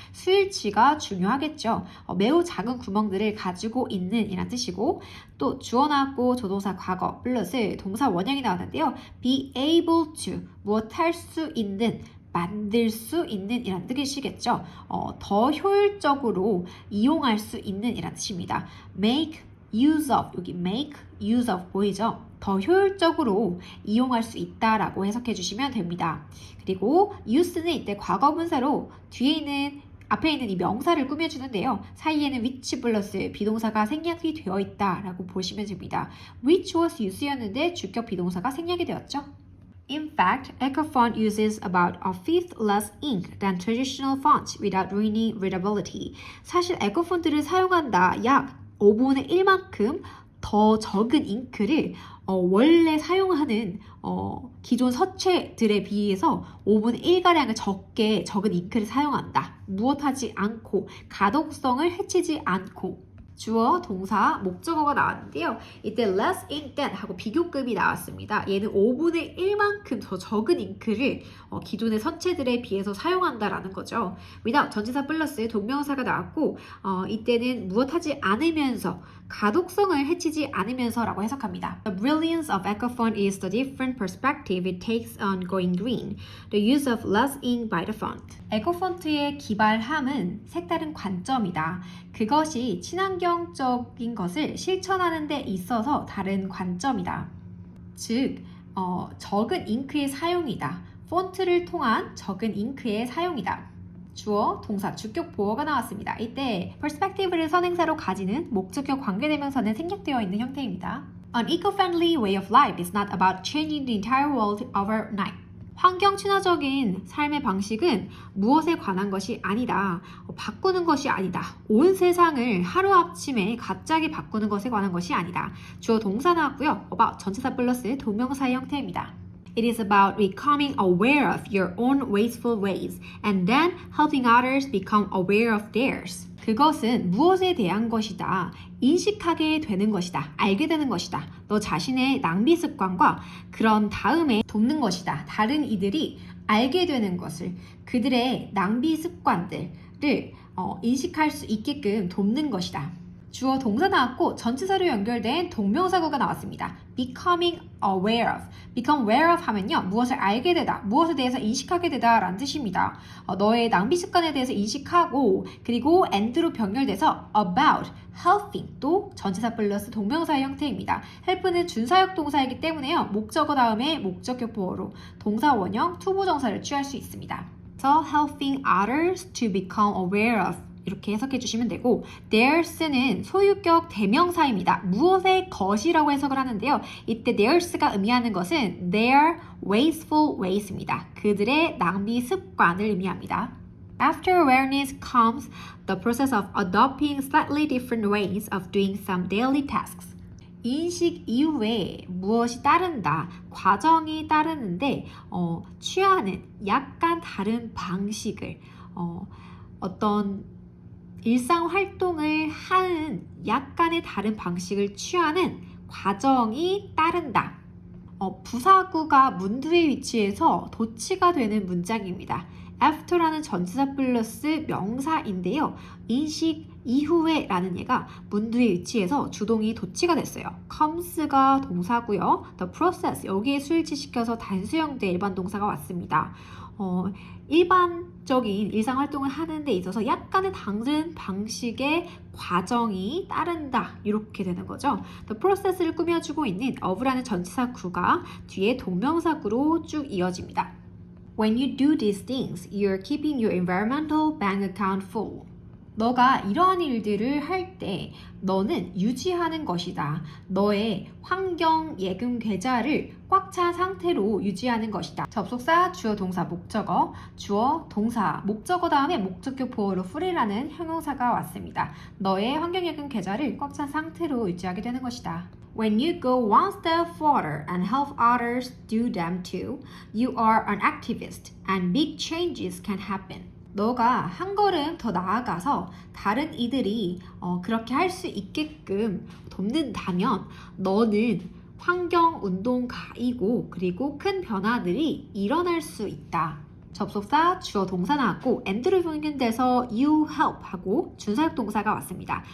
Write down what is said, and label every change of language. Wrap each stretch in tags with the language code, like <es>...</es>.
<ko>수일치가 중요하겠죠. 매우 작은 구멍들을 가지고 있는 이란 뜻이고 또 주어 나왔고 조동사 과거 플러스 동사 원형이 나왔는데요.</ko> <en>be able to</en> <ko>무엇 할 수 있는 만들 수 있는 이란 뜻이겠죠. 더 효율적으로 이용할 수 있는 이란 뜻입니다.</ko> <en>make use of</en> <ko>여기</ko> <en>make use of</en> <ko>보이죠? 더 효율적으로 이용할 수 있다라고 해석해 주시면 됩니다. 그리고 use는 이때 과거분사로 뒤에 있는 앞에 있는 이 명사를 꾸며주는데요. 사이에는 which 플러스 비동사가 생략이 되어 있다라고 보시면 됩니다.</ko> <en>which was use</en> <ko>였는데 주격 비동사가 생략이 되었죠.</ko> <en>In fact, EcoFont uses about a fifth less ink than traditional fonts without ruining readability.</en> <ko>사실 에코폰트를 사용한다 약 5분의 1만큼 더 적은 잉크를 원래 사용하는 기존 서체들에 비해서 5분의 1가량을 적은 잉크를 사용한다. 무엇하지 않고 가독성을 해치지 않고 주어, 동사, 목적어가 나왔는데요. 이때</ko> <en>less ink than</en> <ko>하고 비교급이 나왔습니다. 얘는 5분의 1만큼 더 적은 잉크를 기존의 서체들에 비해서 사용한다라는 거죠. without 전치사 플러스 동명사가 나왔고 이때는 무엇하지 않으면서 가독성을 해치지 않으면서라고 해석합니다.</ko> <en>The brilliance of EcoFont is the different perspective it takes on going green. The use of less ink by the font.</en> <ko>에코폰트의 기발함은 색다른 관점이다. 그것이 친환경적인 것을 실천하는 데 있어서 다른 관점이다. 즉, 적은 잉크의 사용이다. 폰트를 통한 적은 잉크의 사용이다. 주어, 동사, 주격, 보어가 나왔습니다. 이때 perspective를 선행사로 가지는 목적격 관계대명사는 생략되어 있는 형태입니다.</ko> <en>An eco-friendly way of life is not about changing the entire world overnight.</en> <ko>환경 친화적인 삶의 방식은 무엇에 관한 것이 아니다. 바꾸는 것이 아니다. 온 세상을 하루아침에 갑자기 바꾸는 것에 관한 것이 아니다. 주어 동사 나왔고요. about 전치사 플러스 동명사의 형태입니다.</ko> <en>It is about becoming aware of your own wasteful ways and then helping others become aware of theirs.</en> <ko>그것은 무엇에 대한 것이다. 인식하게 되는 것이다. 알게 되는 것이다. 너 자신의 낭비 습관과 그런 다음에 돕는 것이다. 다른 이들이 알게 되는 것을 그들의 낭비 습관들을 인식할 수 있게끔 돕는 것이다. 주어 동사 나왔고 전치사로 연결된 동명사구가 나왔습니다.</ko> <en>becoming aware of. become aware of</en> <ko>하면요. 무엇을 알게 되다, 무엇에 대해서 인식하게 되다 라는 뜻입니다. 너의 낭비 습관에 대해서 인식하고 그리고 and로 병렬돼서 about, helping 또 전치사 플러스 동명사의 형태입니다. help는 준사역 동사이기 때문에요. 목적어 다음에 목적격 보어로 동사 원형 투부정사를 취할 수 있습니다. 그래서</ko> <en>helping others to become aware of</en> <ko>이렇게 해석해 주시면 되고 theirs는 소유격 대명사입니다. 무엇의 것이라고 해석을 하는데요. 이때 theirs가 의미하는 것은</ko> <en>their wasteful ways</en> <ko>입니다. 그들의 낭비 습관을 의미합니다.</ko> <en>After awareness comes the process of adopting slightly different ways of doing some daily tasks.</en> <ko>인식 이후에 무엇이 따른다, 과정이 따르는데 취하는 약간 다른 방식을 어떤 일상 활동을 하는 약간의 다른 방식을 취하는 과정이 따른다. 부사구가 문두의 위치에서 도치가 되는 문장입니다. after라는 전치사 플러스 명사인데요. 인식 이후에 라는 얘가 문두의 위치에서 주동이 도치가 됐어요. comes가 동사고요. the process 여기에 수일치시켜서 단수형대 일반 동사가 왔습니다. 일반적인 일상활동을 하는 데 있어서 약간의 다른 방식의 과정이 따른다 이렇게 되는 거죠. The process를 꾸며주고 있는 of라는 전치사구가 뒤에 동명사구로 쭉 이어집니다.</ko> <en>When you do these things, you're keeping your environmental bank account full.</en> <ko>너가 이러한 일들을 할 때 너는 유지하는 것이다. 너의 환경 예금 계좌를 꽉 찬 상태로 유지하는 것이다. 접속사, 주어, 동사, 목적어, 주어, 동사, 목적어 다음에 목적격 보어로 full이라는 형용사가 왔습니다. 너의 환경 예금 계좌를 꽉 찬 상태로 유지하게 되는 것이다.</ko> <en>When you go one step further and help others do them too, you are an activist and big changes can happen.</en> <ko>너가 한 걸음 더 나아가서 다른 이들이 그렇게 할 수 있게끔 돕는다면 너는 환경운동가이고 그리고 큰 변화들이 일어날 수 있다. 접속사 주어 동사 나왔고 and를 보이는 데서 you help 하고 준사역 동사가 왔습니다.</ko>